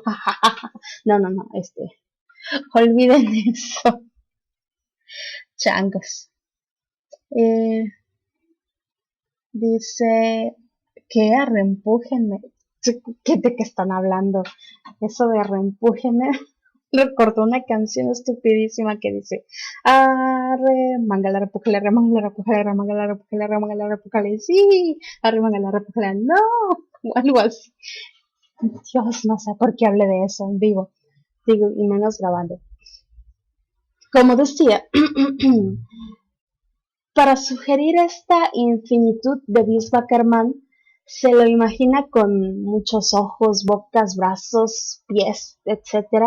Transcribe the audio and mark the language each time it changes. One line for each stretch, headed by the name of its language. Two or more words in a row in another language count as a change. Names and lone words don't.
Spanish: No, olviden eso, changos. Dice que reempújenme. ¿De qué están hablando? Eso de reempújenme recordó una canción estupidísima que dice: arre, mangala, repújale, remangala, repújale, remangala, repújale, remangala, repújale, sí, arre, mangala, repújale, no, o algo así. Dios, no sé por qué hablé de eso en vivo, digo, y menos grabando. Como decía, para sugerir esta infinitud de Vishvakarman, se lo imagina con muchos ojos, bocas, brazos, pies, etc.